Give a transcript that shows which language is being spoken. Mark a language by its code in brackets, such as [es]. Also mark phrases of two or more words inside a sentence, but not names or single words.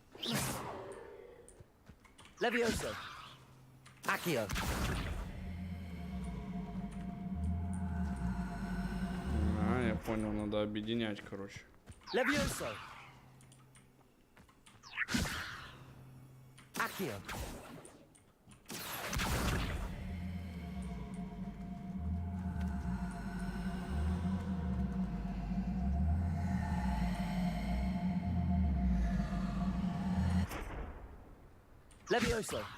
[la] Levioso. Accio. [ru] понял, надо объединять, короче. [la] Levioso. Accio. Levioso.